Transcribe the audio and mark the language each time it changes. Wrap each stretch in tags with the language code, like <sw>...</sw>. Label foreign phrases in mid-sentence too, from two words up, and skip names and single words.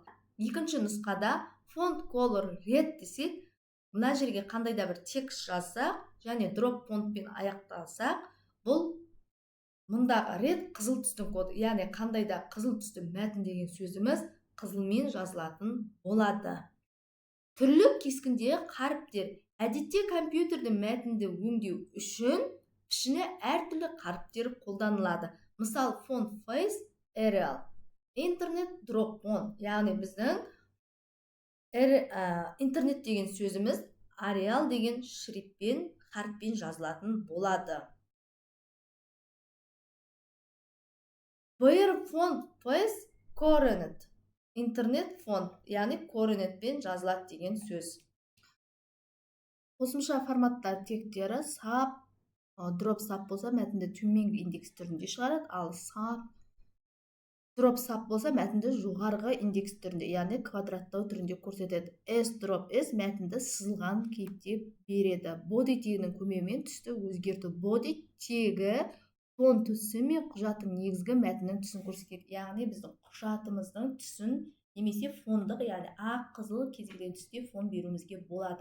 <kk>Екінші нұсқада фонт</kk> <en>color red</en> <kk>десек, мына жерге қандай да бір текст жазсақ және drop фонтпен аяқталсақ, бұл мұндағы red қызыл түстің коды, яғни қандай да қызыл түсті мәтін деген сөзіміз қызылмен жазылатын болады. Түрлі кескіндегі қаріптер: әдетте компьютерді мәтінді өңдеу үшін пішіні әртүрлі қаріптер қолданылады. Мысалы,</kk> <en>font face Arial, internet drop font,</en> <kk>яғни біздің интернет деген сөзіміз Arial деген шрифтпен, қаріппен жазылатын болады.</kk> <en>Where font face coronet,</en> <kk>интернет фонт, яғни коронетпен жазылады деген сөз. Қосымша форматтар тектері:</kk> <en>sub, drop sub</en> <kk>болса мәтінді төменгі индекс түрінде шығарады, ал</kk> <en>sub, drop sub</en> <kk>болса мәтінді жоғарғы индекс түрінде, яғни квадраттау түрінде көрсетеді.</kk> <en>S drop S</en> <kk>мәтінді сызылған кейіпте береді. Body тегінің көмегімен түсті өзгерту: body тегі фон түсі мен құжаттың негізгі мәтіннің түсін көрсетеді, яғни біздің құжатымыздың түсін немесе фондық, яғни ақ, қызыл кез келген түсте фон беруімізге болады.</kk>